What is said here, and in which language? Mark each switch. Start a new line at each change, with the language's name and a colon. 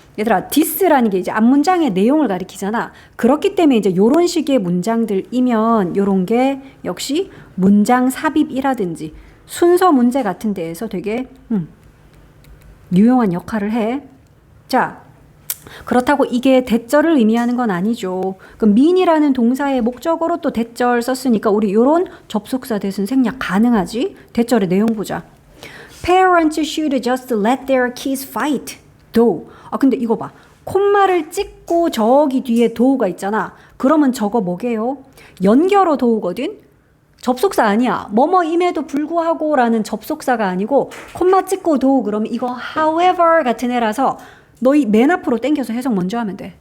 Korean: 얘들아, this라는 게 이제 앞문장의 내용을 가리키잖아. 그렇기 때문에 이제 요런 식의 문장들이면 요런 게 역시 문장 삽입이라든지 순서 문제 같은 데에서 되게 유용한 역할을 해. 자, 그렇다고 이게 대절을 의미하는 건 아니죠. 그럼 mean이라는 동사의 목적어로 또 대절 썼으니까 우리 요런 접속사 대신 생략 가능하지? 대절의 내용 보자.
English: Parents should just let their kids fight. though.
Korean: 근데 이거 봐. 콤마를 찍고 저기 뒤에 do가 있잖아. 그러면 저거 뭐게요? 연결어 do거든? 접속사 아니야. 뭐뭐임에도 불구하고 라는 접속사가 아니고 콤마 찍고 do 그러면 이거 however 같은 애라서 너희 맨 앞으로 당겨서 해석 먼저 하면 돼.